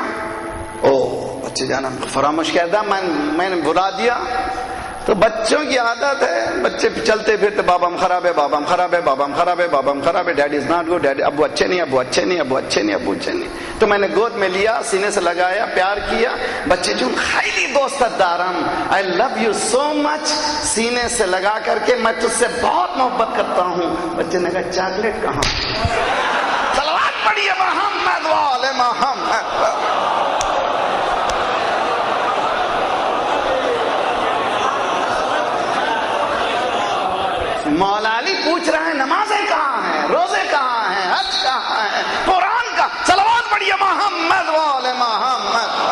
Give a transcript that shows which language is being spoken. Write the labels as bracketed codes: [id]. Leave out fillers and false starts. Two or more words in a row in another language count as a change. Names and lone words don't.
[ur] او بچے جانا فراموش کیا تھا، میں نے بلا دیا۔ تو بچوں کی عادت ہے، بچے چلتے پھرتے بابا ہم خراب ہے، بابا ہم خراب ہے، بابا ہم خراب ہے، بابا ہم خراب ہے، [en] Daddy is not good, [ur] ڈیڈی ابو اچھے نہیں، ابو اچھے نہیں، ابو اچھے نہیں، ابو اچھے نہیں۔ تو میں نے گود میں لیا، سینے سے لگایا، پیار کیا۔ بچے [fa] جو خیلی دوست دارم، [en] I love you so much, [ur] سینے سے لگا کر کے میں تجھ سے بہت محبت کرتا ہوں۔ بچے نے کہا چاکلیٹ کہاں؟ صلوات پڑھیے محمد وآل محمد۔ مولا علی پوچھ رہے ہیں نمازیں کہاں ہیں، روزے کہاں ہیں، حج کہاں ہے، قرآن کا، صلوات پڑھیے محمد وآل محمد۔